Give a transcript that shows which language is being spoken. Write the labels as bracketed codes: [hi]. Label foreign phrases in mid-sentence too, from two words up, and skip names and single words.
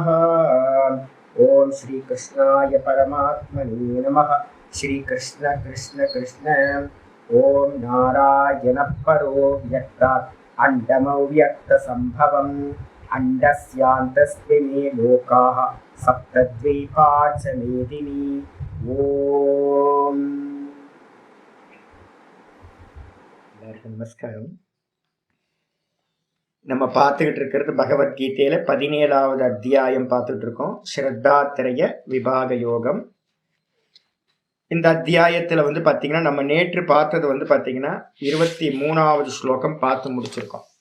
[sa] ॐ श्रीकृष्णाय परमात्मने नमः। श्रीकृष्ण कृष्ण कृष्ण। ॐ नारायणः परो व्यक्तात् अण्डमव्यक्तसम्भवम् अण्डस्यान्तस्मिन् लोकाः सप्तद्वीपा च मेदिनी। [ta] ॐ எல்லாருக்கும் நமஸ்காரம். நம்ம பார்த்துக்கிட்டு இருக்கிறது பகவத்கீதையில 17வது அத்தியாயம் பார்த்துட்டு இருக்கோம். ஸ்ரத்தாத்ரய விபாக யோகம். இந்த அத்தியாயத்துல பாத்தீங்கன்னா நம்ம நேற்று பார்த்தது பாத்தீங்கன்னா 23வது ஸ்லோகம் பார்த்து முடிச்சிருக்கோம்.